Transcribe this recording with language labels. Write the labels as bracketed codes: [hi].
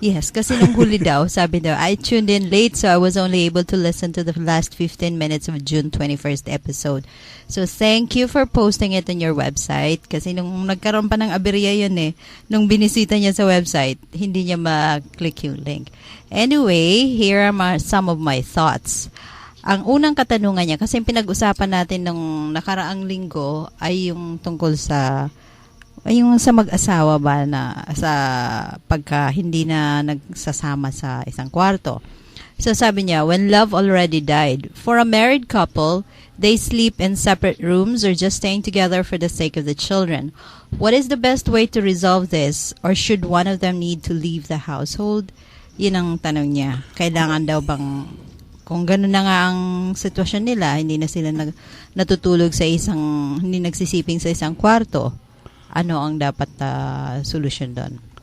[en] Yes, [tl] kasi nung huli daw, sabi daw, [en] I tuned in late so I was only able to listen to the last 15 minutes of June 21st episode. So thank you for posting it on your website [tl] kasi nung nagkaroon pa ng aberya yun nung binisita niya sa website, hindi niya ma-click yung link. [en] Anyway, here are some of my thoughts. [tl] Ang unang katanungan niya, kasi pinag-usapan natin nung nakaraang linggo ay yung tungkol sa Ay, yung sa mag-asawa ba na sa pagka hindi na nagsasama sa isang kwarto. So sabi niya, [en] when love already died, for a married couple, they sleep in separate rooms or just staying together for the sake of the children. What is the best way to resolve this? Or should one of them need to leave the household? [tl] Yun ang tanong niya. Kailangan daw bang, kung gano'n na nga ang sitwasyon nila, hindi na sila natutulog sa hindi nagsisiping sa isang kwarto, ano ang dapat solusyon doon?